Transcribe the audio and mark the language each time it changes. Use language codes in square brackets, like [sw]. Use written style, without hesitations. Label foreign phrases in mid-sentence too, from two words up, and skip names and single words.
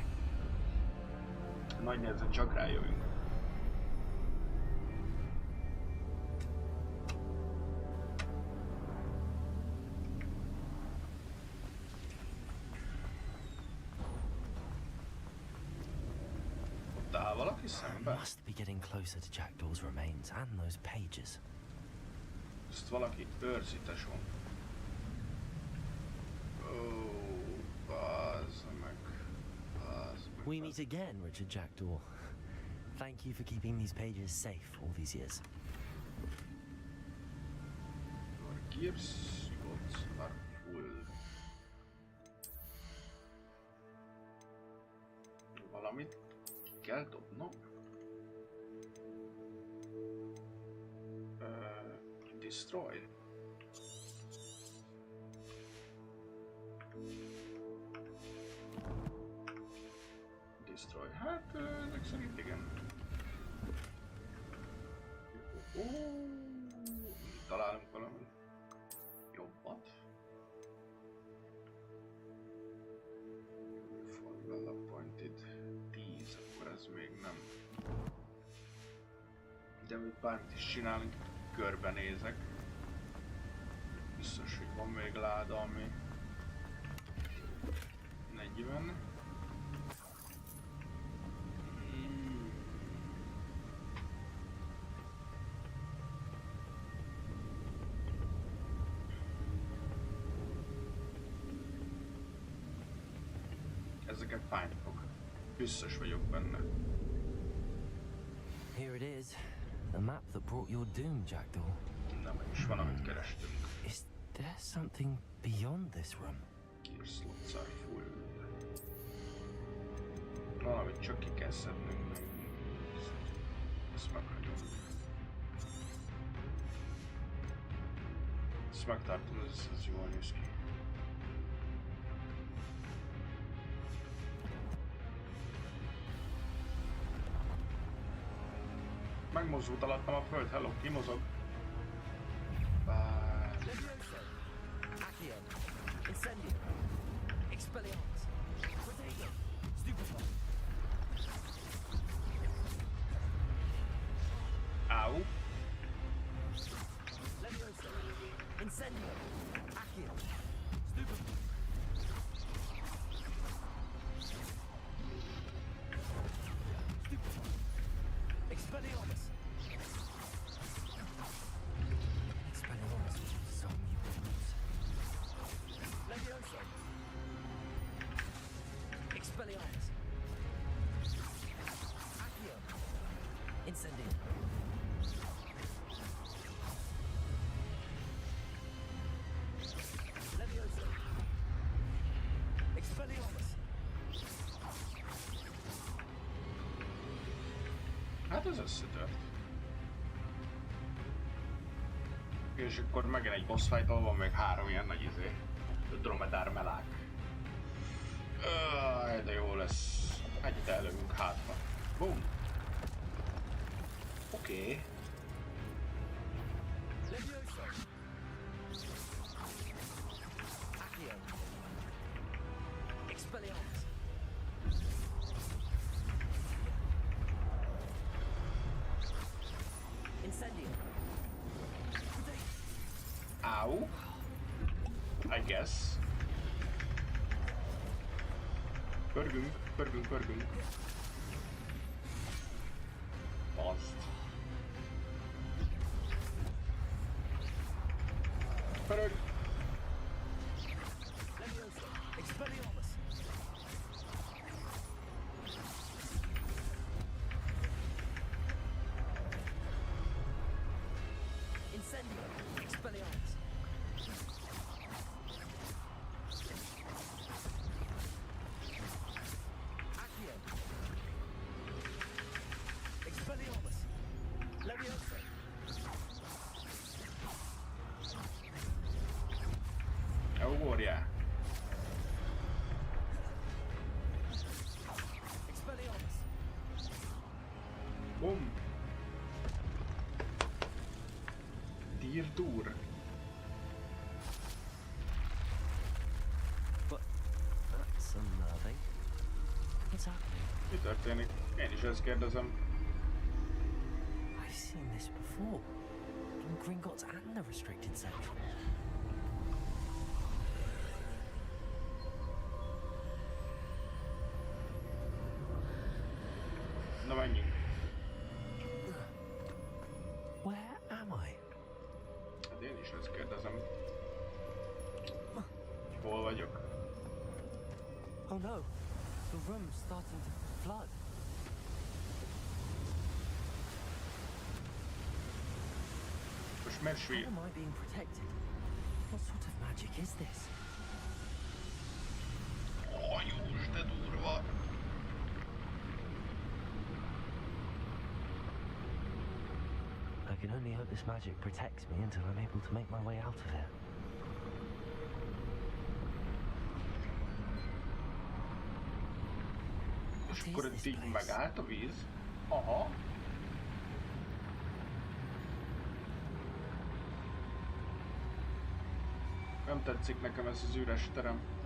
[hu] Nagy nehezen csak rájövünk. Ott áll valaki [en] I [hu] szembe? [en] must be getting closer to Jackdaw's remains and those pages. [hu] Ezt valaki őrzi, tesóm. Ó, bazd meg. [en] We meet again, Richard Jackdaw. Thank you for keeping these pages safe all these years. Gear slots are full. [hu] Valamit kell dobnom. [en] Destroy. Destroy. [hu] Hát, ezek szerint igen. Találunk valami jobbat. [en] Well appointed 10, [hu] akkor ez még nem. De még bármit is csinálunk, körbenézek. Biztos, hogy van még láda, ami 40. Ezeket fájni fog. Biztos vagyok benne. [en] Here it is. The map that brought your doom, Jackdaw. [hu] Na, meg is van, amit kerestünk. [en] Is there something beyond this room? Gear slots are full. [hu] Valamit csak ki kell szednünk. Ezt meghagyom. Ezt megtartom, ez jól néz ki. Megmozdult alattam a föld, hello, kimozog. Levioso. Accio. Incendio. Expelliarmus. Protego. Stupefy. Au. Levioso. Incendio. Accio. Stupefy. Stupefy. Expelliarmus. [en] Expelliarmus was so mutants. [hu] Levioso. Expelliarmus. Accio. Incendio. Levioso. Expelliarmus. Hát ez összetört. És akkor megint egy [en] boss fight, [hu] ahol van még 3 ilyen nagy dromedár melák. De jó lesz. Egyet elővünk hátba. Boom! Oké. Levioso. Accio. Expelliarmus. Incendio. [en] Ow. I guess. [hu] Pörgünk, pörgünk, pörgünk. Azt. Pörög. Levioso. Expelliarmus. Incendio. Expelliarmus. Accio. Expelliarmus. Levioso. Ugorjál. Expelliarmus. Boom. Dur. [en] But that's unnerving. What's happening? [hu] Mi történik? Én is ezt kérdezem. [en] I've seen this before. In Gringotts and the restricted section. [hu] Na menjünk. [en] Where am I? [hu] Hát én is ezt kérdezem. Hol vagyok? [en] Oh no, the room's starting to flood. [hu] Most miért [en] How svír? am I being protected? What sort of magic is this? Oh, just [hu] de durva. [en] I can only hope this magic protects me until I'm able to make my way out of here. [hu] És akkor itt így megállt a víz. Aha. Nem tetszik nekem ez az üres terem.